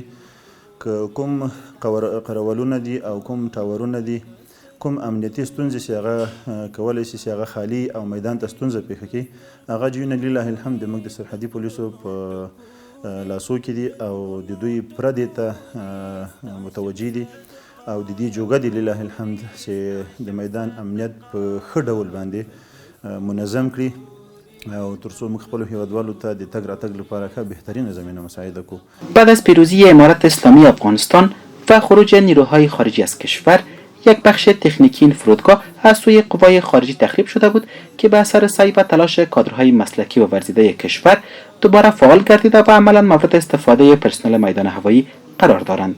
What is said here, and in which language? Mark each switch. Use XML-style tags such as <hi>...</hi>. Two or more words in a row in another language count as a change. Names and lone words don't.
<ps>که کوم قرولونه دي او کوم ټاورونه دي، کوم امنیتي ستونزې چې هغه کولی شي چې هغه خالي او میدان ته ستونزه پېښه کړي، هغه جویونه لله الحمد زموږ د سرحدي پولیسو په لاسو کې دي او د دوی پردې ته متوجه دي او د دې جوګه دي لله الحمد چې د میدان امنیت په ښه ډول باندې منظم کړي او ترڅو موږ خپلو هیوادوالو ته د تګ راتګ لپاره ښه بهترینه زمینه مساعده کړو.</ps> <fa>بعد از پیروزی امارت اسلامی افغانستان و خروج نیروهای خارجی از کشور، یک بخش تکنیکی این فرودگاه از سوی قوای خارجی تخریب شده بود که به اثر سعی و تلاش کادرهای مسلکی و ورزیده کشور دوباره فعال گردیده و عملا مورد استفاده پرسنل میدان هوایی قرار دارند.</fa>